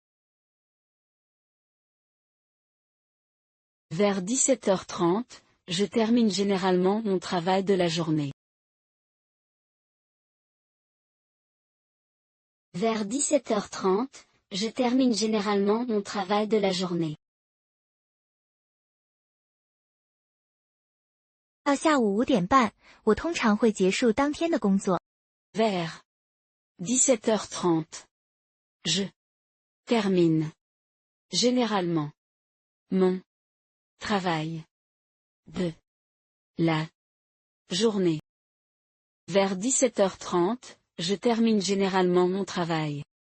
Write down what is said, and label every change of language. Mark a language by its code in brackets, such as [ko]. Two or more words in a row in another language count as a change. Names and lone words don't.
[fr] Vers 17h30, je termine généralement mon travail de la journée. Vers 17h30, je termine généralement mon travail de la journée. [zh] 到下午5点半，我通常会结束当天的工作。 [fr] Vers 17h30, je termine généralement mon travail de la journée. Vers 17h30, je termine généralement mon travail.